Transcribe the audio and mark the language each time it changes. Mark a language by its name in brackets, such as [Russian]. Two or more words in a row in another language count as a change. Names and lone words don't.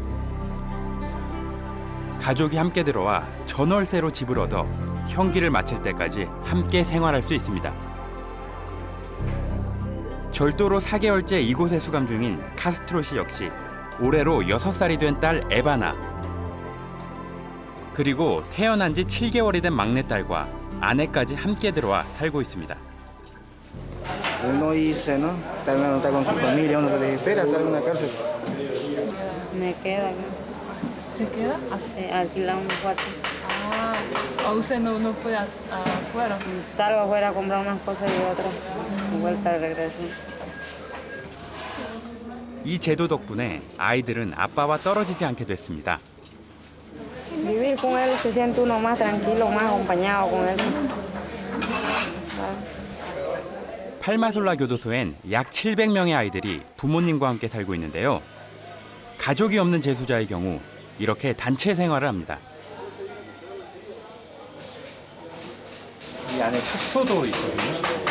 [Korean] 가족이 함께 들어와 전월세로 집을 얻어 형기를 마칠 때까지 함께 생활할 수 있습니다. 절도로 4개월째 이곳에 수감 중인 카스트로 씨 역시 올해로 6살이 된 딸 에바나, 그리고 태어난 지 7개월이 된 막내딸과 아내까지 함께 들어와 살고 있습니다. [Spanish] Uno irse, ¿no? También no está con su familia, uno se desespera, está en una cárcel. Me queda acá. ¿Se queda? Alquilamos un cuarto. Ah, ¿usted no fue afuera? Salgo afuera a comprar unas cosas y otras. Vuelta de regreso. [Korean] 이 제도 덕분에 아이들은 아빠와 떨어지지 않게 됐습니다. [Spanish] Vivir con él se siente uno más tranquilo, más acompañado con él. [Korean] 팔마솔라 교도소엔 약 700명의 아이들이 부모님과 함께 살고 있는데요. 가족이 없는 제소자의 경우 이렇게 단체 생활을 합니다. 이 안에 숙소도 있거든요.